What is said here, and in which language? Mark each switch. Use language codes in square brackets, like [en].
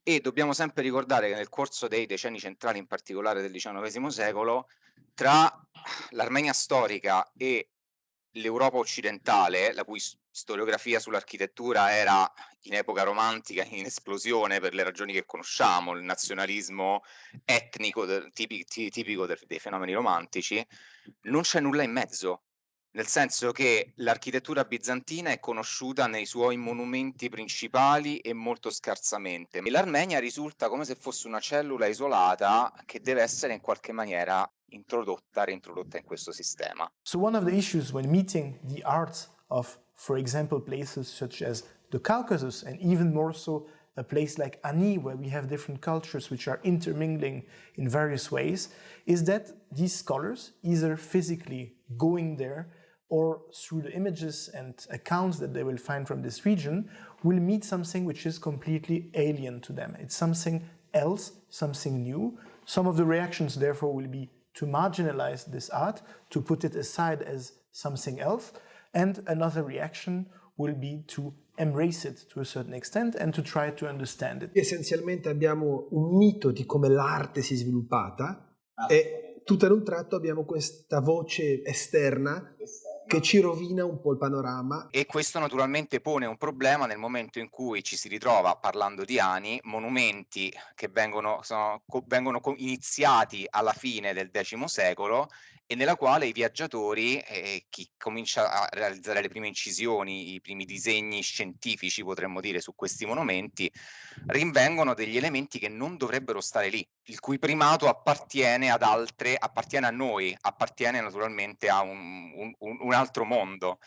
[it] E dobbiamo sempre ricordare che nel corso dei decenni centrali, in particolare del XIX secolo, tra l'Armenia storica e l'Europa occidentale, la cui storiografia sull'architettura era in epoca romantica in esplosione per le ragioni che conosciamo, il nazionalismo etnico tipico dei fenomeni romantici, non c'è nulla in mezzo. Nel senso che l'architettura bizantina è conosciuta nei suoi monumenti principali e molto scarsamente. E l'Armenia risulta come se fosse una cellula isolata che deve essere in qualche maniera reintrodotta in questo sistema. [en] So one of the issues when meeting the art of, for example, places such as the Caucasus, and even more so a place like Ani, where we have different cultures which are intermingling in various ways, is that these scholars, either physically going there or through the images and accounts that they will find from this region, will meet something which is completely alien to them. It's something else, something new. Some of the reactions, therefore, will be to marginalize this art, to put it aside as something else, and another reaction will be to embrace it to a certain extent and to try to understand it. [it] Essenzialmente abbiamo un mito di come l'arte si è sviluppata e tutto ad un tratto abbiamo questa voce esterna che ci rovina un po' il panorama. E questo naturalmente pone un problema nel momento in cui ci si ritrova, parlando di Ani, monumenti che vengono iniziati alla fine del X secolo e nella quale i viaggiatori, chi comincia a realizzare le prime incisioni, i primi disegni scientifici, potremmo dire, su questi monumenti, rinvengono degli elementi che non dovrebbero stare lì, il cui primato appartiene ad altre, appartiene a noi, appartiene naturalmente a un altro mondo.